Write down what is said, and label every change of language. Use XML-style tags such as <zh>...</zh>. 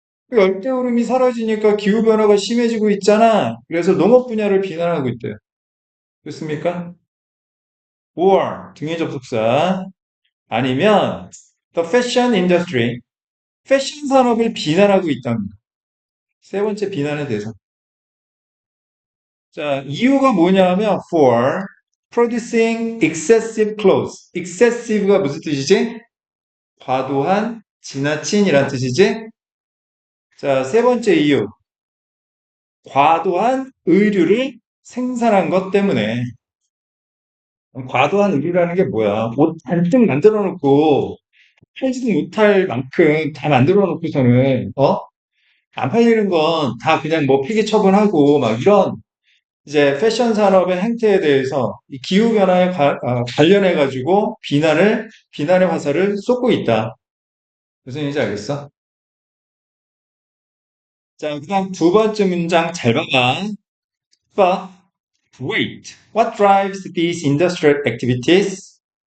<ko>그 열대우림이 사라지니까 기후변화가 심해지고 있잖아. 그래서 농업 분야를 비난하고 있대요. 그렇습니까? or 등의 접속사 아니면</ko> <en>the fashion industry</en> <ko>패션 산업을 비난하고 있답니다. 세 번째 비난의 대상. 자, 이유가 뭐냐면</ko> <en>for producing excessive clothes.</en> <ko>excessive가 무슨 뜻이지? 과도한, 지나친이란 뜻이지? 자, 세 번째 이유. 과도한 의류를 생산한 것 때문에. 과도한 의류라는 게 뭐야? 옷 잔뜩 만들어 놓고 팔지도 못할 만큼 다 만들어 놓고서는, 안 팔리는 건 다 그냥 뭐 폐기 처분하고 막 이런 이제 패션 산업의 행태에 대해서 이 기후 변화에 관련해 가지고 비난의 화살을 쏟고 있다. 무슨 얘기인지 알겠어? 자, 그다음 두 번째 문장 잘 봐봐.</ko> <en>But wait, what drives these industrial activities?</en>